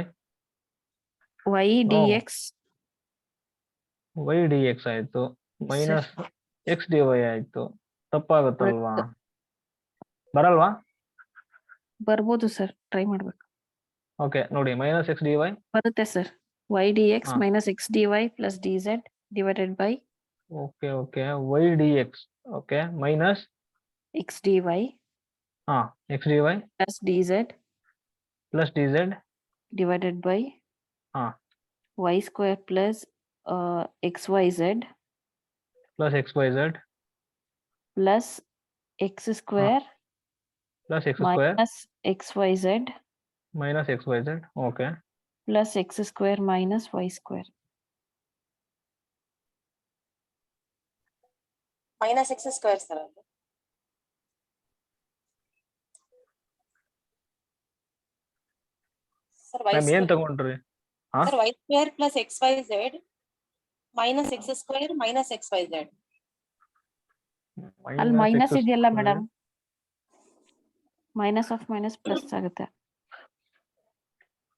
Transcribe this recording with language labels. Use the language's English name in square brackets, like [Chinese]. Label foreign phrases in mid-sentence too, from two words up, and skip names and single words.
[English] y dx. y dx [Kannada] ಆಯ್ತು, [English] minus x dy [Kannada] ಆಯ್ತು. ತಪ್ಪಾಗುತ್ತಲ್ವಾ? ಬರಲ್ವಾ? ಬರ್ಬೋದು ಸರ್, ಟ್ರೈ ಮಾಡ್ಬೇಕು. ಓಕೆ ನೋಡಿ, [English] minus x dy [Kannada] ಬರುತ್ತೆ ಸರ್. [English] y dx ಹಾ. minus x dy plus dz divided by okay okay y dx. okay minus x dy ಹಾ x dy plus dz plus dz divided by ಹಾ y square plus xyz plus xyz plus x square plus x square minus xyz minus xyz. okay plus x square minus y square. minus x square sir. Sir y [Kannada] ಮ್ಯಾಮ್ ಏನ್ [English] square, [Kannada] ತಗೊಂಡ್ರಿ? ಹಾ [English] sir y square plus xyz minus x square minus xyz. [Kannada] ಅಲ್ಲಿ ಮೈನಸ್ ಇದೆಯಲ್ಲ ಮೇಡಮ್, [English] minus of minus plus [Kannada] ಆಗುತ್ತೆ.